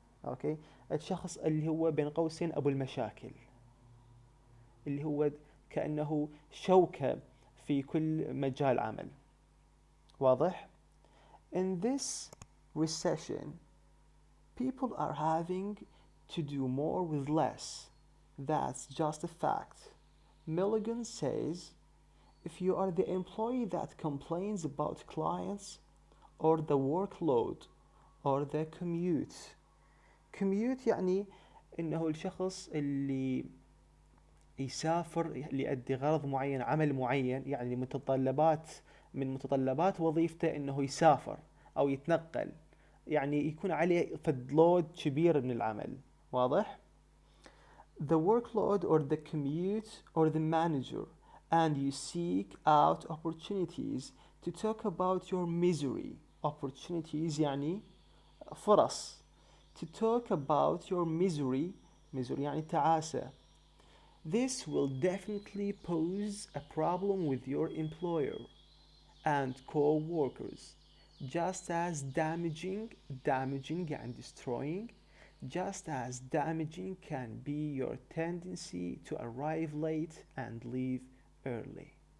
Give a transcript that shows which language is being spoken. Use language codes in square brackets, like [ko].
[ar] اوكي، الشخص اللي هو بين قوسين ابو المشاكل، اللي هو كأنه شوكة في كل مجال عمل. [en] واضح؟ In this recession, people are having to do more with less. That's just a fact. Milligan says, if you are the employee that complains about clients or the workload or the commute [ar] يعني إنه الشخص اللي يسافر ليؤدي غرض معين، عمل معين، يعني من متطلبات وظيفته إنه يسافر أو يتنقل، يعني يكون عليه فدلود كبير من العمل. [en] واضح؟ The workload or the commute or the manager, and you seek out opportunities to talk about your misery. [ar] Opportunities يعني فرص. [en] To talk about your misery [ar] يعني تعاسة. [en] This will definitely pose a problem with your employer and co-workers, just as damaging يعني destroying, just as damaging can be your tendency to arrive late and leave early.